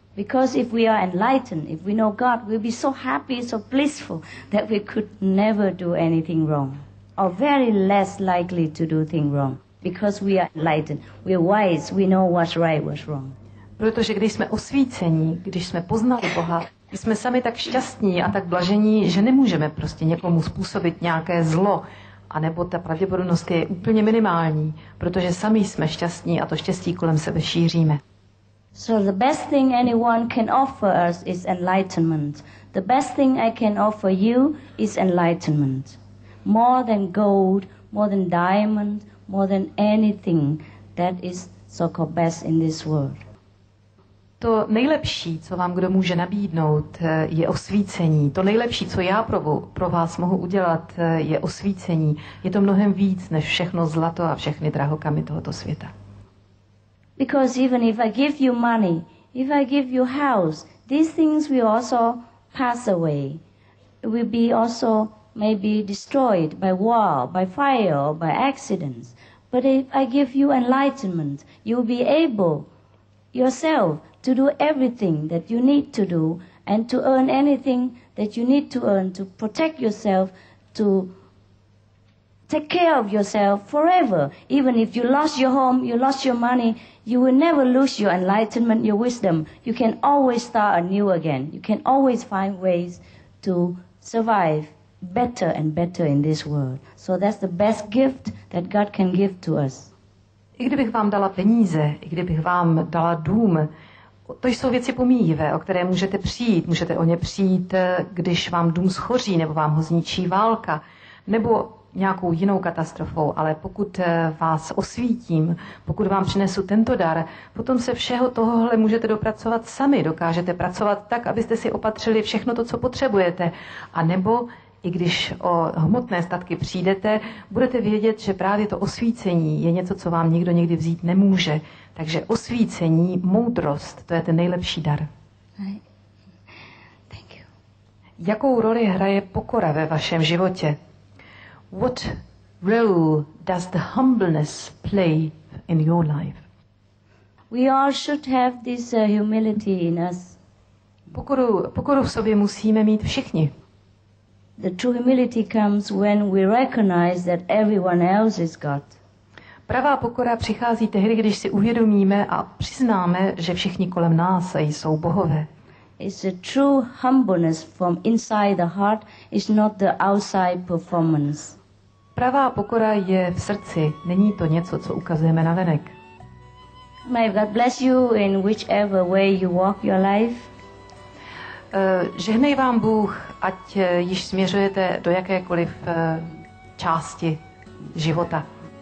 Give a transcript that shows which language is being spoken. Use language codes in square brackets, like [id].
[en] Because if we are enlightened, if we know God, we'll be so happy, so blissful that we could never do anything wrong, or very less likely to do things wrong. Because we are enlightened, we are wise, we know what's right, what's wrong. [cs] Protože když jsme osvícení, když jsme poznali Boha, jsme sami tak šťastní a tak blažení, že nemůžeme prostě někomu způsobit nějaké zlo, anebo ta pravděpodobnost je úplně minimální, protože sami jsme šťastní a to štěstí kolem sebe šíříme. [en] So the best thing anyone can offer us is enlightenment. The best thing I can offer you is enlightenment. More than gold, more than diamond, more than anything that is so-called best in this world. [cs] To nejlepší, co vám kdo může nabídnout, je osvícení. To nejlepší, co já pro vás mohu udělat, je osvícení. Je to mnohem víc než všechno zlato a všechny drahokamy tohoto světa. [en] Because even if I give you money, if I give you house, these things will also pass away. It will be also maybe destroyed by war, by fire, or by accidents. But if I give you enlightenment, you will be able yourself to do everything that you need to do and to earn anything that you need to earn to protect yourself, to take care of yourself forever. Even if you lost your home, you lost your money, you will never lose your enlightenment, your wisdom. You can always start anew again. You can always find ways to survive better and better in this world. So that's the best gift that God can give to us. [cs] I kdybych vám dala peníze, i kdybych vám dala dům, to jsou věci pomíjivé, o které můžete přijít. Můžete o ně přijít, když vám dům schoří, nebo vám ho zničí válka, nebo nějakou jinou katastrofou, ale pokud vás osvítím, pokud vám přinesu tento dar, potom se všeho tohohle můžete dopracovat sami. Dokážete pracovat tak, abyste si opatřili všechno to, co potřebujete. A nebo i když o hmotné statky přijdete, budete vědět, že právě to osvícení je něco, co vám nikdo nikdy vzít nemůže. Takže osvícení, moudrost, to je ten nejlepší dar. [en] Thank you. [cs] Jakou roli hraje pokora ve vašem životě? [en] What role does the humbleness play in your life? We all should have this humility in us. [cs] Pokoru v sobě musíme mít všichni. [en] The true humility comes when we recognize that everyone else is God. [cs] Pravá pokora přichází tehdy, když si uvědomíme a přiznáme, že všichni kolem nás jsou bohové. [en] It's a true humbleness from inside the heart, it's not the outside performance. [cs] Pravá pokora je v srdci, není to něco, co ukazujeme na venek. [en] May God bless you in whichever way you walk your life. [cs] Žehnej vám Bůh, ať již směřujete do jakékoliv části života.